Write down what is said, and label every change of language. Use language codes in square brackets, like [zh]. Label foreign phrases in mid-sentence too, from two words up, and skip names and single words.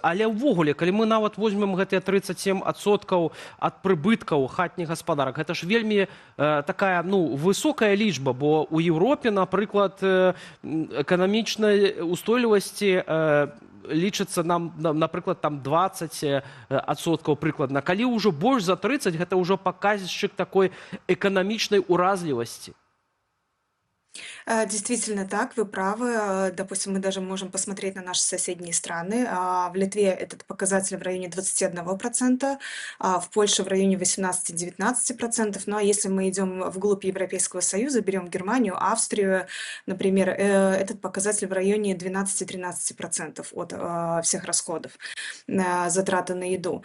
[be] Але ўвогуле, калі мы нават возьмем гэтыя 37% ад прыбыткаў хатніх гаспадарак, гэта ж вельмі такая, ну, высокая лічба, бо ў Еўропе, напрыклад, эканамічная устойлівасць лічыцца нам, напрыклад, там 20% прыкладна. Калі ўжо больш за 30%, гэта ўжо паказчык такой эканамічнай уразлівасці. [ru] Действительно так, вы правы. Допустим, мы даже можем посмотреть на наши соседние страны. В Литве этот показатель в районе 21%, в Польше в районе 18-19%. Ну а если мы идем вглубь Европейского Союза, берем Германию, Австрию, например, этот показатель в районе 12-13% от всех расходов, затраты на еду.